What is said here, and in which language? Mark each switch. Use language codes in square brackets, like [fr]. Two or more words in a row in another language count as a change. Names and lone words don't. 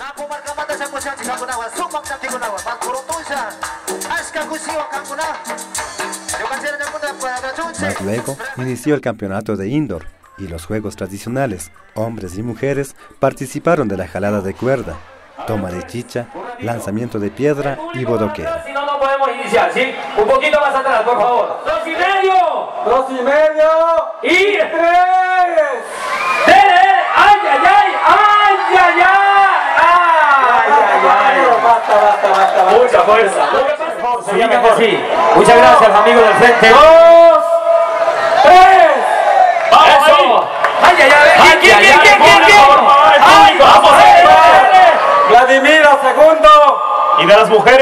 [es] Más luego inició el campeonato de indoor y los juegos tradicionales. Hombres y mujeres participaron de la jalada de cuerda, toma de chicha, lanzamiento de piedra y bodoquera. Si no, no podemos iniciar, ¿sí? Un poquito más atrás, por favor. 2:30. 2:30. Y 3. ¡Ay, ay, ay! ¡Ay, ay, ay! ¡Ay, ay, ay! Basta. Mucha fuerza. Sería mejor. Sí. Muchas gracias, amigos del frente. 2, 3. ¡Vamos! Eso. ¡Ay, ay, ay! ¿Quién? ¡Ay, vamos! Vladimiro, segundo. Y de las mujeres.